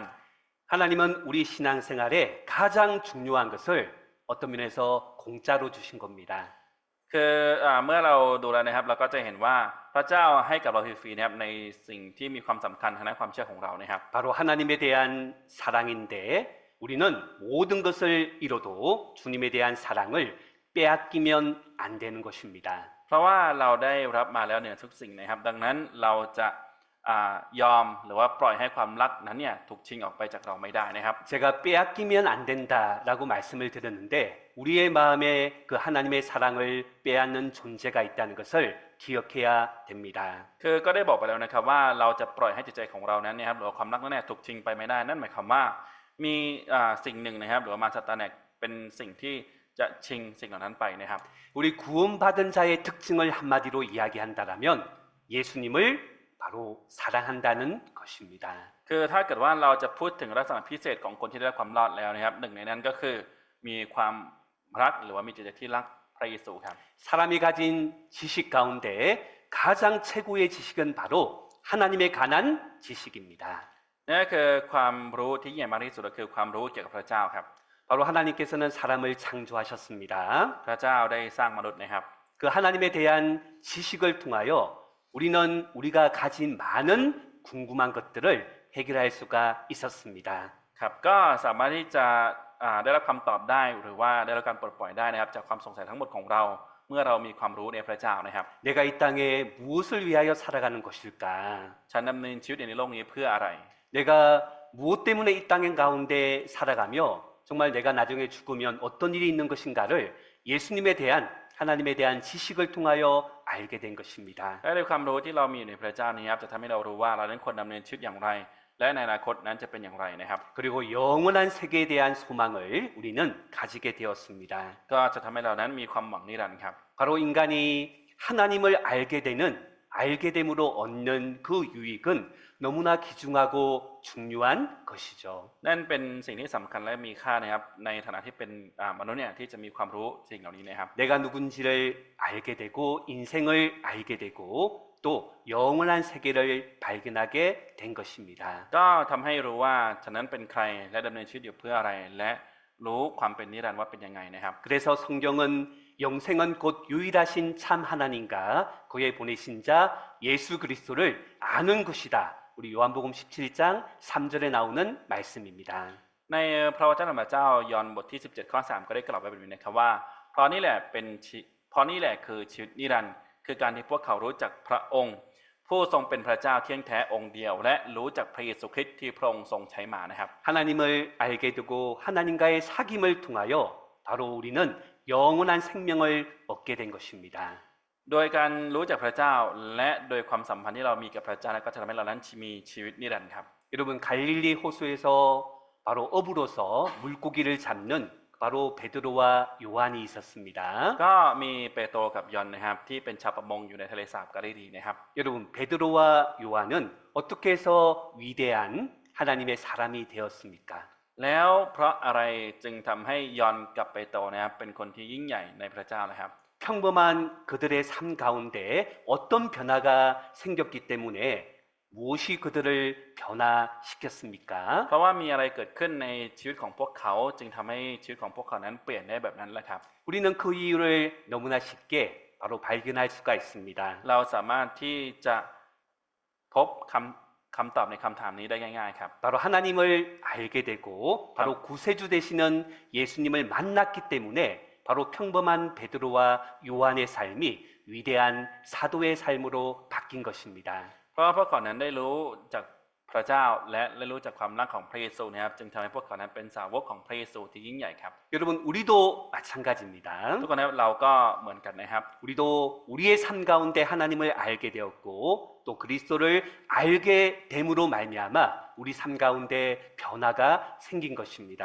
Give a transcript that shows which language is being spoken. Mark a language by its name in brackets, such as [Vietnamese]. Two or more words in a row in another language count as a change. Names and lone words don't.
[Korean] 하나님은 우리 신앙생활에 가장 중요한 것을 어떤 면에서 공짜로 주신 겁니다. [Thai] คือเมื่อเราดูแล้วนะครับเราก็จะเห็นว่าพระเจ้าให้กับเราฟรีๆนะครับในสิ่งที่มีความสำคัญทางด้านความเชื่อของเรานะครับ [Korean] 바로 하나님에 대한 사랑인데 우리는 모든 것을 잃어도 주님에 대한 사랑을 빼앗기면 안 되는 것입니다. [Thai] เพราะว่าเราได้รับมาแล้วเหนือทุกสิ่งนะครับดังนั้นเราจะยอมหรือว่าปล่อยให้ความรักนั้นเนี่ยถูกชิงออกไปจากเราไม่ได้นะครับ [Korean] 제가 빼앗기면 안 된다라고 말씀을 드렸는데 우리의 마음에 그 하나님의 사랑을 빼앗는 존재가 있다는 것을 기억해야 됩니다. [Thai] คือก็ได้บอกไปแล้วนะครับว่าเราจะปล่อยให้จิตใจของเรานั้นนะครับหรือว่าความรักนั้นเนี่ยถูกชิงไปไม่ได้นั่นหมายความว่ามีสิ่งหนึ่งนะครับหรือว่ามารซาตานเนี่ยเป็นสิ่งที่จะชิงสิ่งเหล่านั้นไปนะครับ [Korean] 우리 구원받은 자의 특징을 한마디로 이야기한다라면 예수님을 바로 사랑한다는 것입니다. [Thai] คือถ้าเกิดว่าเราจะพูดถึงลักษณะพิเศษของคนที่ได้รับความรอดแล้วนะครับหนึ่งในนั้นก็คือมีความรักหรือว่ามีจิตใจที่รักพระเยซูครับ [Korean] 사람이 가진 지식 가운데 가장 최고의 지식은 바로 하나님에 관한 지식입니다. [Thai] นี่คือความรู้ที่ยิ่งใหญ่มากที่สุดก็คือความรู้เกี่ยวกับพระเจ้าครับ [Korean] 바로 하나님께서는 사람을 창조하셨습니다. [Thai] พระเจ้าได้สร้างมนุษย์นะครับ [Korean] 그 하나님에 대한 지식을 통하여 우리는 우리가 가진 많은 궁금한 것들을 해결할 수가 있었습니다. [Thai] ครับก็สามารถที่จะได้รับคำตอบได้หรือว่าได้รับการปลดปล่อยได้นะครับจากความสงสัยทั้งหมดของเราเมื่อเรามีความรู้ในพระเจ้านะครับ [Korean] 내가 이 땅에 무엇을 위하여 살아가는 것일까? [Thai] ฉันดำเนินชีวิตในโลกนี้เพื่ออะไร [Korean] 내가 무엇 때문에 이 땅 가운데 살아가며 정말 내가 나중에 죽으면 어떤 일이 있는 것인가를 예수님에 대한 하나님에 대한 지식을 통하여 알게 된 것입니다. [Thai] และด้วยความรู้ที่เรามีอยู่ในพระเจ้านี้ครับจะทำให้เรารู้ว่าเรานั้นควรดำเนินชีวิตอย่างไร และในอนาคตนั้นจะเป็นอย่างไรนะครับ [Korean] 그리고 영원한 세계에 대한 소망을 우리는 가지게 되었습니다. [Thai] ก็จะทำให้เรานั้นมีความหวังนิรันดร์ครับ [Korean] 바로 인간이 하나님을 알게 됨으로 얻는 그 유익은 너무나 귀중하고 중요한 것이죠. [Thai] นั่นเป็นสิ่งที่สำคัญและมีค่านะครับในฐานะที่เป็นมนุษย์เนี่ยที่จะมีความรู้สิ่งเหล่านี้นะครับ [Korean] 내가 누군지를 알게 되고 인생을 알게 되고 또 영원한 세계를 발견하게 된 것입니다. [Thai] ก็ทำให้รู้ว่าฉันนั้นเป็นใครและดำเนินชีวิตอยู่เพื่ออะไร และรู้ความเป็นนิรันดร์ว่าเป็นยังไงนะครับ [Korean] 그래서 성경은 영생은 곧 유일하신 참 하나님과 그의 보내신 자 예수 그리스도를 아는 것이다. 우리 요한복음 17장 3절에 나오는 말씀입니다. [Thai] ในพระวจนะของพระเจ้ายอห์นบทที่17ข้อ3ก็ได้กล่าวไว้แบบนี้นะครับว่าเพราะนี่แหละคือชีวิตนิรันดร์คือการที่พวกเขารู้จักพระองค์ ผู้ทรงเป็นพระเจ้าเที่ยงแท้องค์เดียว และรู้จักพระเยซูคริสต์ที่พระองค์ทรงใช้มานะครับ [Korean] 하나님을 알게 되고 하나님과의 사귐을 통하여 바로 우리는 영원한 생명을 얻게 된 것입니다. [Thai] โดยการรู้จักพระเจ้าและโดยความสัมพันธ์ที่เรามีกับพระเจ้าก็จะทำให้เรานั้นมีชีวิตนิรันดร์ครับ [Korean] 여러분 갈릴리 호수에서 바로 어부로서 물고기를 잡는 바로 베드로와 요한이 있었습니다. [Thai] ก็มีเปโตรกับยอห์นนะครับที่เป็นชาวประมงอยู่ในทะเลสาบกาลิลีนะครับ [Korean] 여러분 베드로와 요한은 어떻게 해서 위대한 하나님의 사람이 되었습니까? [Thai] แล้วเพราะอะไรจึงทำให้ยอห์นกับเปโตรนะครับเป็นคนที่ยิ่งใหญ่ในพระเจ้านะครับ [Korean] 평범한 그들의 삶 가운데 어떤 변화가 생겼기 때문에 무엇이 그들을 변화시켰습니까? [Thai] เพราะว่ามีอะไรเกิดขึ้นในชีวิตของพวกเขาจึงทำให้ชีวิตของพวกเขานั้นเปลี่ยนได้แบบนั้นแหละครับ [Korean] 우리는 그 이유를 너무나 쉽게 바로 발견할 수가 있습니다. [Thai] เราสามารถที่จะพบคำตอบในคำถามนี้ได้ง่ายๆครับ [Korean] 바로 하나님을 알게 되고 바로 구세주 되시는 예수님을 만났기 때문에 바로 평범한 베드로와 요한의 삶이 위대한 사도의 삶으로 바뀐 것입니다. [Thai] เพราะว่าพวกเขานั้นได้รู้จากพระเจ้าและได้รู้จากความรักของพระเยซูนะครับจึงทำให้พวกเขานั้นเป็นสาวกของพระเยซูที่ยิ่งใหญ่ครับ [Korean] 여러분 우리도 마찬가지입니다. [Thai] ทุกคนนะครับเราก็เหมือนกันนะครับ [Korean] 우리도 우리의 삶 가운데 하나님을 알게 되었고 또 그리스도를 알게 됨으로 말미암아 우리 삶 가운데 변화가 생긴 것입니다.